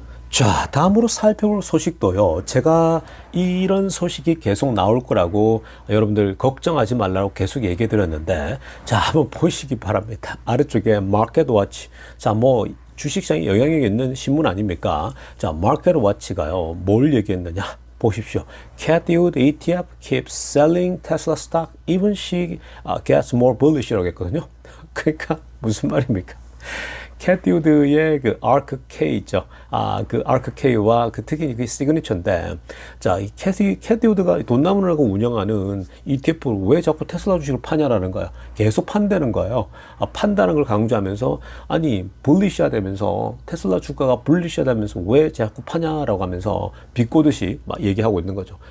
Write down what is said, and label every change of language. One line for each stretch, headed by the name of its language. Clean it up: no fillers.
Korean: 자, 다음으로 살펴볼 소식도요, 제가 이런 소식이 계속 나올 거라고 여러분들 걱정하지 말라고 계속 얘기해 드렸는데, 자, 한번 보시기 바랍니다. 아래쪽에 마켓 워치. 자, 뭐 주식시장에 영향력 있는 신문 아닙니까? 자, 마켓 워치가요 뭘 얘기했느냐 보십시오.
English: Cathie Wood ETF keeps selling Tesla stock even she gets more bullish
Korean: 라고 했거든요. 그러니까 무슨 말입니까? 캐티 우드의 그 아크 K 있죠. 그 아크 K와 그 특히 그 시그니처인데, 자, 이 캐티 우드가 돈나무라고 운영하는 ETF를 왜 자꾸 테슬라 주식을 파냐라는 거야. 계속 판다는 거예요. 판다는 걸 강조하면서, 아니, 불리시하 되면서 테슬라 주가가 불리시하 되면서 왜 자꾸 파냐라고 하면서 비꼬듯이 막 얘기하고 있는 거죠.